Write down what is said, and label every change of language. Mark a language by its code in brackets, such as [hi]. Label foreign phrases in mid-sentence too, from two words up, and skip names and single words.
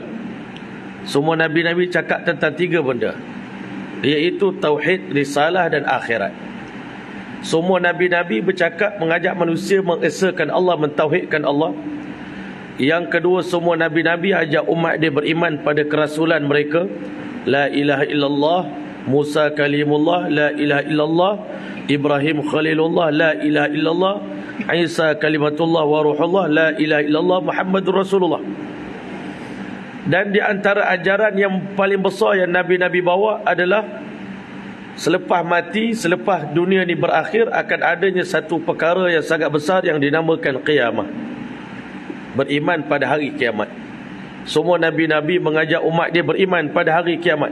[ms] Semua nabi-nabi cakap tentang 3 benda, iaitu tauhid, risalah dan akhirat. Semua nabi-nabi bercakap mengajak manusia mengesakan Allah, mentauhidkan Allah. Yang kedua, semua nabi-nabi ajak umat dia beriman pada kerasulan mereka. [ar] لا إله إلا الله، موسى كليم الله، لا إله إلا الله، إبراهيم خليل الله، لا إله إلا الله، عيسى كلمة الله وروح الله، لا إله إلا الله، محمد رسول الله. [ms] Dan di antara ajaran yang paling besar yang nabi-nabi bawa adalah selepas mati, selepas dunia ni berakhir, akan adanya satu perkara yang sangat besar yang dinamakan qiyamah. Beriman pada hari kiamat. Semua nabi-nabi mengajak umat dia beriman pada hari kiamat.